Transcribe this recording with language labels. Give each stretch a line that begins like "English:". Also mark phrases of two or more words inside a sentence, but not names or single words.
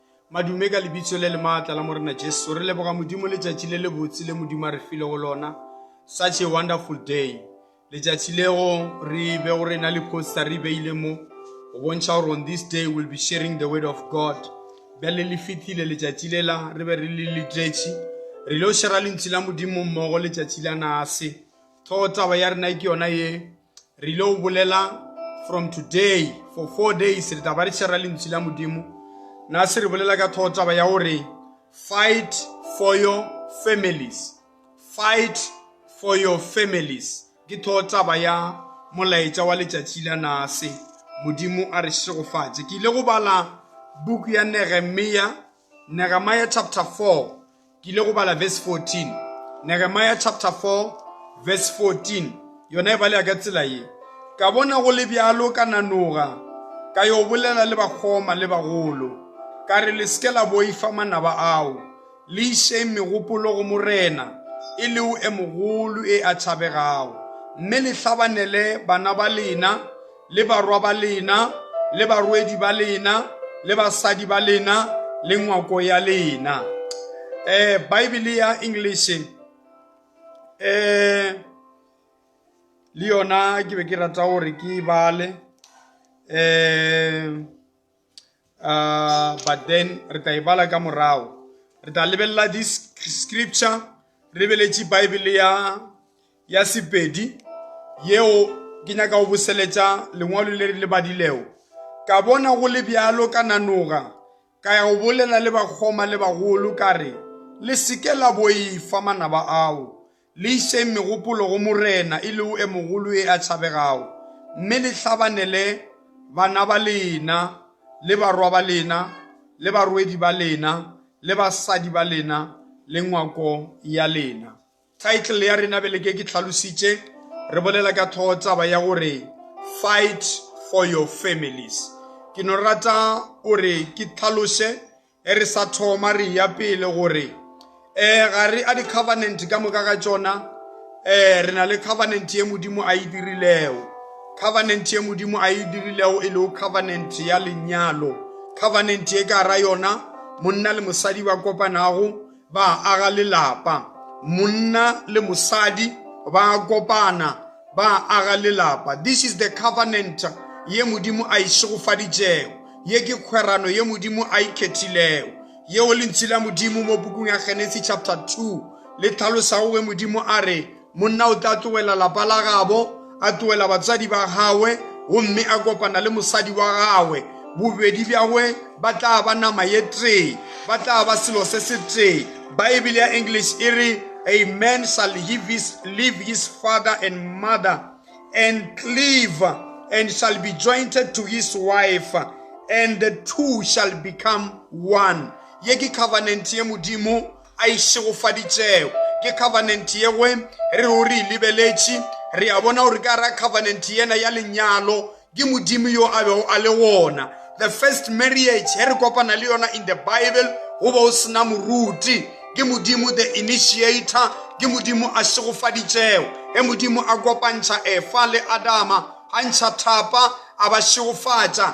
Northern Sotho: Madume ka lebitso le maatla la morena Jesu re leboga modimo letšatši le lebotse le modimo a re file go lona.
English: Such a wonderful day.
Northern Sotho: Letšatši lego re be go rena le poster re beile mo go bontšha gore
English: on this day we'll be sharing the word of God.
Northern Sotho: Bjale le fitile letšatši le la re be re le letšetši re ile go shera lentši la modimo mmogo letšatši la nase. Thogo taba ya rena ke yona ye re ile go bolela
English: from today for 4 days
Northern Sotho: re taba re shera lentši la modimo. Nase re bolela ka thogo taba ya gore
English: fight for your families. Fight for your families.
Northern Sotho: Ke thogo taba ya molaetša wa letšatši la nase. Modimo a re šegofatše. Ke ile go bala book ya Nehemiah chapter 4. Ke ile go bala verse 14.
English: Nehemiah chapter 4 verse 14.
Northern Sotho: Yona e balea ka tsela ye. Ka bona go le bjalo ka nanoga ka yo bolela le bagoma le bagolo. Ka re le seke la boifa manaba ao le išeng megopolo go morena e le o e mogolo e a tšhabegago, mme le hlabanele bana ba lena le barwa ba lena le barwedi ba lena le basadi ba lena le ngwako ya lena. Bible ya English le yona ke be ke rata gore ke bale
English: but then
Northern Sotho: re ta ibala ka morao. Re ta lebella
English: this scripture
Northern Sotho: re beletše Bible ya Sepedi yeo ke nyaka go boseletša lengwalo le le badilego. Ka bona go le bjalo ka nanoga ka ya go bolela le bagoma le bagolo ka re le seke la boifa manaba ao le išeng megopolo go morena e le o e mogolo e a tšhabegago, mme le hlabanele bana ba lena le barwa ba lena le barwedi ba lena le basadi ba lena le ngwako ya lena. Title ya rena bele ke tlhalositše re bolela ka thogo taba ya gore
English: fight for your families.
Northern Sotho: Ke no rata gore ke tlhalose re sa thoma re ya pele gore gare a di covenant ka moka ga tšona re na le covenant ye modimo a e dirilego. Covenant ye modimo a e dirilego e le covenant ya lenyalo. Covenant ye ka ra yona monna le mosadi ba kopanago ba aga lelapa. Monna le mosadi ba kopana ba aga lelapa.
English: This is the covenant
Northern Sotho: ye modimo a išegofaditšego, ye ke kgwerano ye modimo a ikgethilego, yeo lentši la modimo mo bukung ya Genesis chapter 2 le tlhalosago ge modimo a re monna o tla tlogela lapa la gabo a tlogela batsadi ba gagwe gomme a kopana le mosadi wa gagwe, bobedi bjagwe ba tla ba nama ye tee, ba tla ba selo se se tee. Bible ya English e re
English: a man shall leave his father and mother and cleave and shall be joined to his wife, and the two shall become one.
Northern Sotho: Ye ke covenant ye modimo a išegofaditšego, ke covenant ye we re o re lebeletše re a bona gore ka ra covenant yena ya lenyalo ke modimo yo a bego a le gona.
English: The first marriage
Northern Sotho: he re kopana le yona
English: in the Bible
Northern Sotho: go ba o sena moruti, ke modimo
English: the initiator,
Northern Sotho: ke modimo a šegofaditšego ge modimo a kopantšha Efa le Adama a ntšha thapa a ba šegofatša.